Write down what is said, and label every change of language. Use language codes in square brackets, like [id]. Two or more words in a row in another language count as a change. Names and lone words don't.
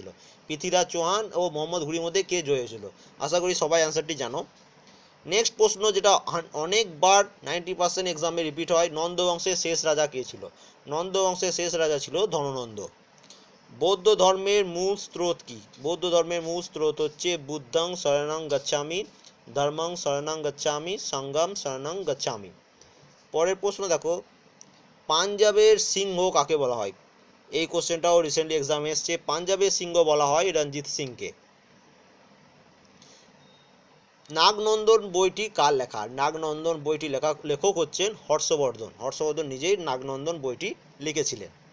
[bn] পৃথ্বীরাজ চৌহান ও মোহাম্মদ ঘুরির মধ্যে কে জয়ী হয়েছিল? আশা করি সবাই অ্যান্সারটি জানো। নেক্সট প্রশ্ন যেটা অনেকবার 90% [en] exam repeat [bn] হয়, নন্দ বংশের শেষ রাজা কে ছিল? নন্দ বংশের শেষ রাজা ছিল ধননন্দ। বৌদ্ধ ধর্মের মূল স্রোত কি? [pi] বৌদ্ধ ধর্মের মূল স্রোত হচ্ছে বুদ্ধং শরণং গচ্ছামি, ধর্মং শরণং গচ্ছামি, সংঘং শরণং গচ্ছামি। পরের প্রশ্ন দেখো, পাঞ্জাবের সিংহ কাকে বলা হয়? এই কোশ্চেনটাও [en] recently exam [pi] এসছে। পাঞ্জাবের সিংহ বলা হয় রঞ্জিত সিংকে। নাগনন্দন বইটি কার লেখা? নাগনন্দন বইটি লেখক হচ্ছেন হর্ষবর্ধন। হর্ষবর্ধন নিজেই নাগনন্দন বইটি লিখেছিলেন।